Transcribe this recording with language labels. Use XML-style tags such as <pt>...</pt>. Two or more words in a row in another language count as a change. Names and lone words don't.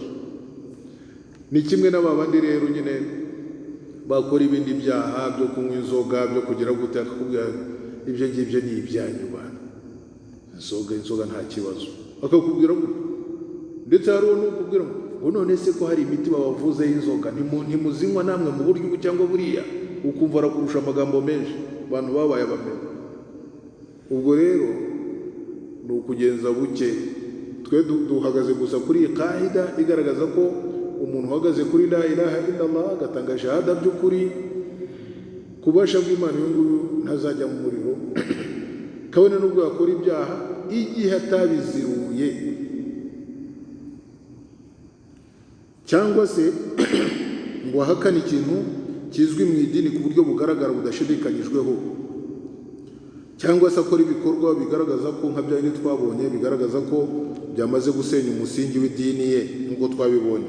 <rw>Ni kimwe n'abandi rero nyine bakora ibindi byaha byo kunywa inzoga, byo kugira gute, akakubwira ibyo ngibyo ni ibyanyu bana, inzoga nta kibazo, akakubwira ndetse hari n'ukubwira ngo none se ko hari imiti babavuze y'inzoga ntimuzinywa namwe mu buryo cyangwa buriya, ukumva arakurusha amagambo menshi, abantu babaye abamenye. Ubwo rero ni ukugenza buke. Twe duhagaze gusa kuri iyi kaida igaragaza ko umuntu uhagaze kuri</rw> <ar>لا إله إلا الله</ar> <rw>agatanga shahada by'ukuri kubasha bw'Imana y'uyu ntazajya mu muriro kabone n'ubwo yakora ibyaha igihe atabiziruye, cyangwa se ngo ahakane ikintu kizwi mu idini ku buryo bugaragara budashidikanyijweho, cyangwa se akora ibikorwa bigaragaza ko nka bya bindi twabonye bigaragaza ko byamaze gusenya umusingi w'idini ye nk'uko twabibonye.</rw>